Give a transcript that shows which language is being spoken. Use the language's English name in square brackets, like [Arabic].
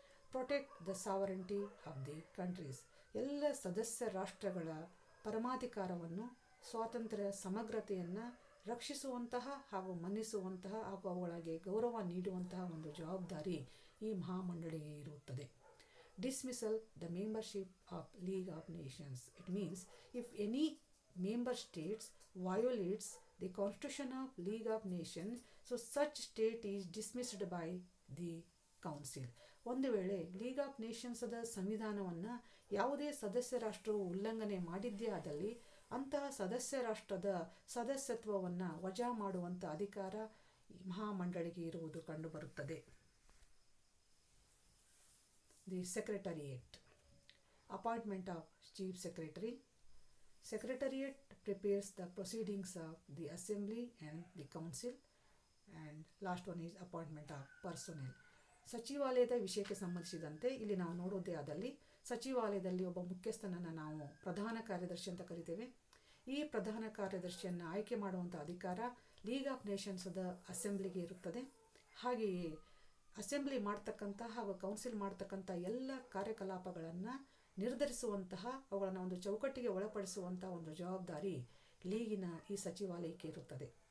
[English] Protect the sovereignty of the countries. [Kannada] ಎಲ್ಲ ಸದಸ್ಯ ರಾಷ್ಟ್ರಗಳ ಪರಮಾಧಿಕಾರವನ್ನು, ಸ್ವಾತಂತ್ರ್ಯ, ಸಮಗ್ರತೆಯನ್ನು ರಕ್ಷಿಸುವಂತಹ ಹಾಗೂ ಮನ್ನಿಸುವಂತಹ ಹಾಗೂ ಅವುಗಳಿಗೆ ಗೌರವ ನೀಡುವಂತಹ ಒಂದು ಜವಾಬ್ದಾರಿ ಈ ಮಹಾಮಂಡಳಿಗೆ ಇರುತ್ತದೆ. [English] Dismissal the membership of League of Nations. It means if any member states violates the constitution of League of Nations, so such state is dismissed by the council. [Kannada] ಒಂದು ವೇಳೆ ಲೀಗ್ ಆಫ್ ನೇಷನ್ಸ್ದ ಸಂವಿಧಾನವನ್ನು ಯಾವುದೇ ಸದಸ್ಯ ರಾಷ್ಟ್ರವು ಉಲ್ಲಂಘನೆ ಮಾಡಿದ್ದೇ ಆದಲ್ಲಿ ಅಂತಹ ಸದಸ್ಯ ರಾಷ್ಟ್ರದ ಸದಸ್ಯತ್ವವನ್ನು ವಜಾ ಮಾಡುವಂಥ ಅಧಿಕಾರ ಮಹಾಮಂಡಳಿಗೆ ಇರುವುದು ಕಂಡುಬರುತ್ತದೆ. [English] The secretariat. Appointment of chief secretary. Secretariat prepares the proceedings of the assembly and the council, and last one is appointment of personnel. [Kannada] ಸಚಿವಾಲಯದ ವಿಷಯಕ್ಕೆ ಸಂಬಂಧಿಸಿದಂತೆ ಇಲ್ಲಿ ನಾವು ನೋಡೋದೇ ಆದಲ್ಲಿ ಸಚಿವಾಲಯದಲ್ಲಿ ಒಬ್ಬ ಮುಖ್ಯಸ್ಥನನ್ನು ನಾವು ಪ್ರಧಾನ ಕಾರ್ಯದರ್ಶಿ ಅಂತ ಕರಿತೇವೆ. ಈ ಪ್ರಧಾನ ಕಾರ್ಯದರ್ಶಿಯನ್ನು ಆಯ್ಕೆ ಮಾಡುವಂಥ ಅಧಿಕಾರ ಲೀಗ್ ಆಫ್ ನೇಷನ್ಸ್ದ ಅಸೆಂಬ್ಲಿಗೆ ಇರುತ್ತದೆ. ಹಾಗೆಯೇ ಅಸೆಂಬ್ಲಿ ಮಾಡ್ತಕ್ಕಂಥ ಹಾಗೂ ಕೌನ್ಸಿಲ್ ಮಾಡ್ತಕ್ಕಂಥ ಎಲ್ಲ ಕಾರ್ಯಕಲಾಪಗಳನ್ನು ನಿರ್ಧರಿಸುವಂತಹ, ಅವುಗಳನ್ನು ಒಂದು ಚೌಕಟ್ಟಿಗೆ ಒಳಪಡಿಸುವಂಥ ಒಂದು ಜವಾಬ್ದಾರಿ ಲೀಗಿನ ಈ ಸಚಿವಾಲಯಕ್ಕೆ ಇರುತ್ತದೆ.